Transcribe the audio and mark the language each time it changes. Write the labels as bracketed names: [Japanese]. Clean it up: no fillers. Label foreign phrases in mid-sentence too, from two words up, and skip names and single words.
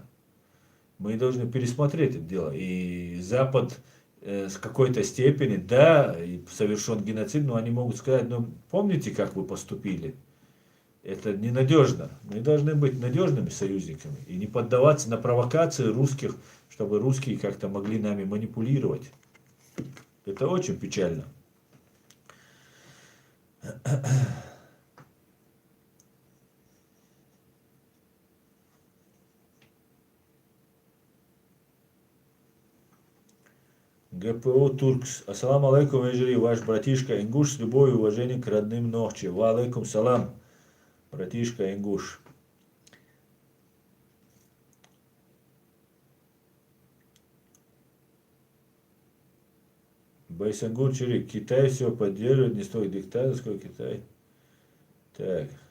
[Russian] Мы должны пересмотреть это дело. И Запад с какой-то степени, да, совершен геноцид, но они могут сказать, ну помните, как вы поступили? Это ненадежно. Мы должны быть надежными союзниками и не поддаваться на провокации русских, чтобы русские как-то могли нами манипулировать. Это очень печально. ГПО Туркс. [Arabic] السلام عليكم, Эжери, [Russian] ваш братишка Ингуш, с любовью и уважением к родным Нохчи. [Arabic] وعليكم السلام, [Russian] братишка Ингуш. Байсангур Чирик. Китай все поддерживает, не столько диктатор, сколько Китай. Так.